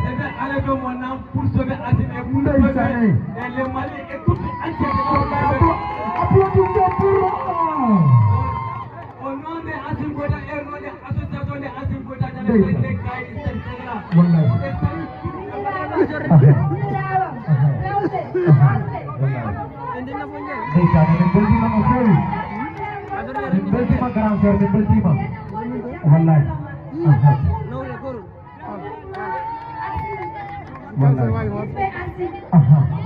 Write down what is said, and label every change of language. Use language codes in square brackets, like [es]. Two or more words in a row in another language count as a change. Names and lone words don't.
[fr] Je vais aller de mon âme pour sauver Assimi et pour Ndeysaan. sauver, euh, le Mali et tout entier. Wallahi, appla-, applaudissez pour Au nom de Assimi Goïta et au nom de l'association de Assimi Goïta, je vais Ndeysaan. faire des cahiers, etc. Wallahi. Et salut. Ah. Ah. Wallahi. Ndeysaan, [ff] min beltima no feewi. Min beltima [fr] grand sœur, [ff] min beltima. Wallahi. Aha. Wallahi. Aha.